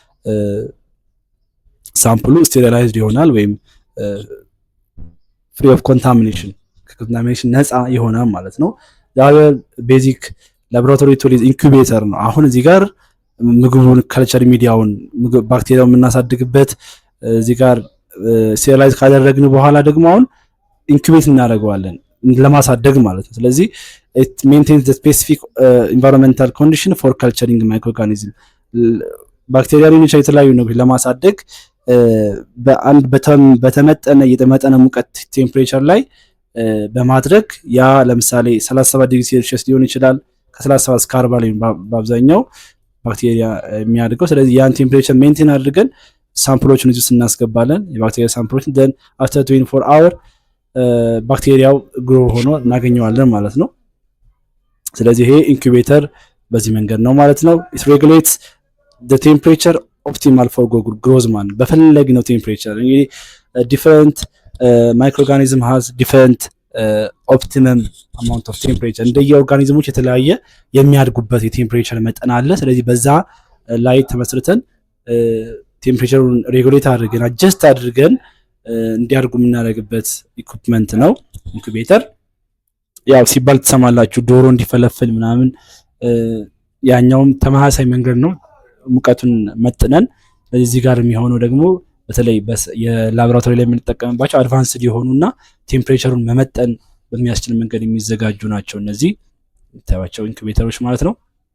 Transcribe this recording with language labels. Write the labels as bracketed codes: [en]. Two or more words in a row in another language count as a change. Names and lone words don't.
[am] ሳምፕሉ ስቴሪላይዝድ ይሆናል ወይም [en] free of contamination [am] ከኮንታሚኔሽን ነፃ ይሆናል ማለት ነው። [en] basic laboratory tool [am] ኢንኩቤተር ነው። አሁን እዚህ ጋር ምግቡን ካልቸር ሚዲያውን ባክቴሪያውን የምናሳድግበት እዚህ ጋር ስቴሪላይዝ ካደረግን በኋላ ደግሞ አሁን ኢንኩቤት እናደርገዋለን ለማሳደግ ማለት ነው። ስለዚህ [en] it maintains the specific environmental condition for culturing microorganism [am] ባክቴሪያ ሊሆን የተለያዩ ነገሮች ለማሳደግ በአንድ በተመጠነ የተመጠነ ሙቀት ቴምፕሬቸር ላይ በማድረግ ያ ለምሳሌ 37 [en] degree Celsius [am] ሊሆን ይችላል ከ37 እስከ 40 ላይ በአብዛኛው ባክቴሪያ የሚያድገው። ስለዚህ ያን ቴምፕሬቸር ሜንቴን አድርገን ሳምፕሎችን እዚህ እናስገባለን የባክቴሪያ ሳምፕሎችን [en] then after 24 hour [am] ባክቴሪያው ግሮ ሆኖ እናገኘዋለን ማለት ነው። ስለዚህ ይሄ ኢንኩቤተር በዚህ መንገድ ነው ማለት ነው። [en] it regulates the temperature optimal for growth man [am] በፈለግነው ቴምፕሬቸር እንግዲህ [en] different microorganism has different optimum amount of temperature [am] እንደየ ኦርጋኒዝሞች የተለያየ የሚያድጉበት የቴምፕሬቸር መጠን አለ። ስለዚህ በዛ ላይ ተመስርተን ቴምፕሬቸሩን ሬጉሌት አድርገን አጀስት አድርገን እንዲያድጉ የምናደርግበት ኢኩፕመንት ነው ኢንኩቤተር። ያው ሲባል ትሰማላችሁ ዶሮ እንዲፈለፍል ምናምን ያኛውም ተመሳሳይ መንገድ ነው ሙቀቱን መጥነን። እዚህ ጋር የሚሆነው ደግሞ በተለይ የላቦራቶሪ ላይ የምንጠቀምባቸው አድቫንስድ የሆኑና ቴምፕሬቸሩን መመጠን በሚያስችል መንገድ የሚዘጋጁ ናቸው እነዚህ የምታዩዋቸው ኢንኩቤተሮች ማለት ነው።